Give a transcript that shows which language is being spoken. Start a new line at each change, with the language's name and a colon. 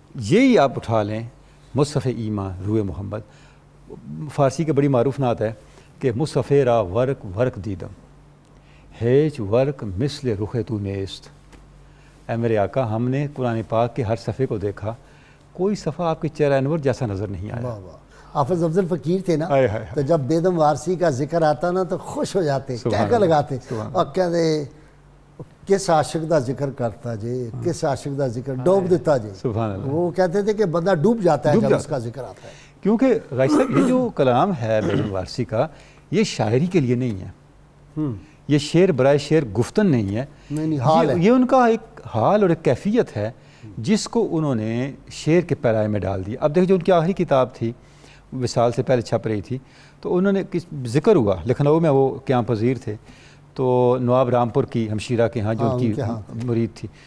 Urdu: یہی آپ اٹھا لیں مصحف ایماں روئے محمد، فارسی کے بڑی معروف نعت ہے کہ
Persian: مصحف را ورق ورق دیدم ہیچ ورق مثل رخ تو نیست.
Urdu: اے میرے آقا، ہم نے قرآن پاک کے ہر صفحے کو دیکھا، کوئی صفحہ آپ کے چہرہ انور جیسا نظر نہیں آیا. حافظ افضل فقیر تھے نا، تو جب بیدم وارسی کا ذکر آتا نا تو خوش ہو جاتے، کہہ لگاتے اور کہتے
Punjabi: کس عاشق دا ذکر کرتا جی، کس عاشق دا ذکر ڈوب دیتا جی.
Urdu: سبحان اللہ. وہ کہتے تھے کہ بندہ ڈوب جاتا ہے جب اس کا ذکر آتا ہے. کیونکہ غازی صاحب یہ جو کلام ہے بیدم وارسی کا، یہ شاعری کے لیے نہیں ہے، یہ شعر برائے شعر گفتن نہیں ہے، یہ ان کا ایک حال اور ایک کیفیت ہے جس کو انہوں نے شعر کے پیرائے میں ڈال دیا. اب دیکھیں جو ان کی آخری کتاب تھی، وصال سے پہلے چھپ رہی تھی، تو انہوں نے ذکر ہوا لکھنؤ میں، وہ قیام پذیر تھے، تو نواب رامپور کی ہمشیرہ کے ہاں جو ان کی مرید تھی،